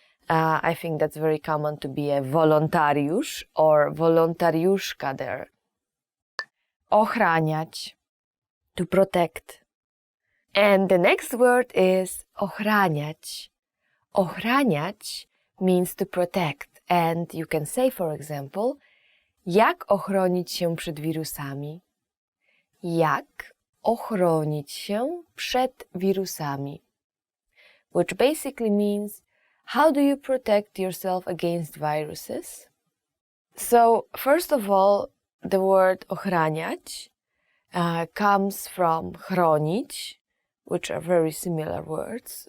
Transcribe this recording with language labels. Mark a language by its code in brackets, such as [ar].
[en] I think that's very common to be a [pl] wolontariusz [en] or [pl] wolontariuszka [en] there. [pl] Ochraniać, [en] to protect. And the next word is [pl] ochraniać. Ochraniać [en] means to protect. And you can say, for example, [pl] jak ochronić się przed wirusami? Jak ochronić się przed wirusami? [en] Which basically means, how do you protect yourself against viruses? So, first of all, the word [pl] ochraniać [en] comes from [pl] chronić, [en] which are very similar words.